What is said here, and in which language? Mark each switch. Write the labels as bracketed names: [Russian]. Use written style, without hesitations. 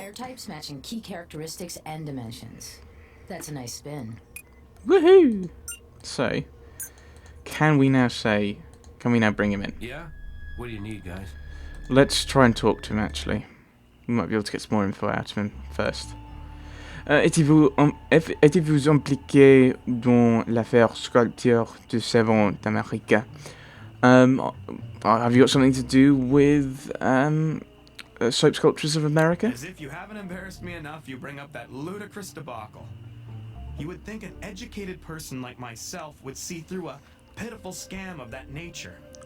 [English] Tire types matching key characteristics and dimensions. That's a nice spin. Woohoo! So, can we now bring him in? Yeah? What do you need, guys? Let's try and talk to him, actually. We might be able to get some more info out of him first. [French] Étiez-vous impliqué dans l'affaire sculpture de savon d'Amérique? [English] Have you got something to do with soap sculptures of America? As if you haven't embarrassed me enough, you bring up that ludicrous debacle. You would think an educated person like myself would see through a pitiful scam of that nature.